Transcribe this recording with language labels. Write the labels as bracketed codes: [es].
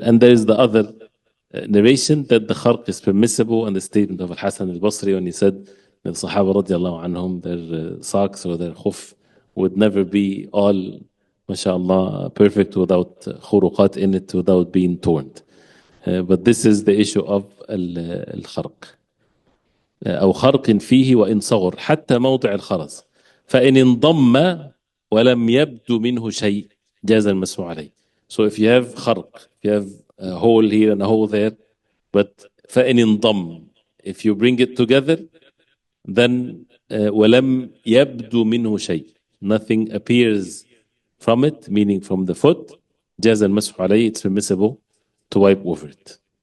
[en] And there is the other narration that the kharq is permissible, and the statement of Al-Hasan al-Basri when he said that the Sahaba radiallahu anhum, their socks or their khuf would never be all, mashallah, perfect without khuruqat in it, without being torn. But this is the issue of [ar] الخرق أو خرق فيه وإن صغر حتى موضع الخرز فإن انضم ولم يبدو منه شيء جاز المسح عليه. [en] So if you have خرق, if you have a hole here and a hole there, but [ar] فإن انضم, [en] if you bring it together, then [ar] ولم يبدو منه شيء, [en] nothing appears from it, meaning from the foot, [ar] جاز المسح عليه, [en] it's permissible to wipe over it.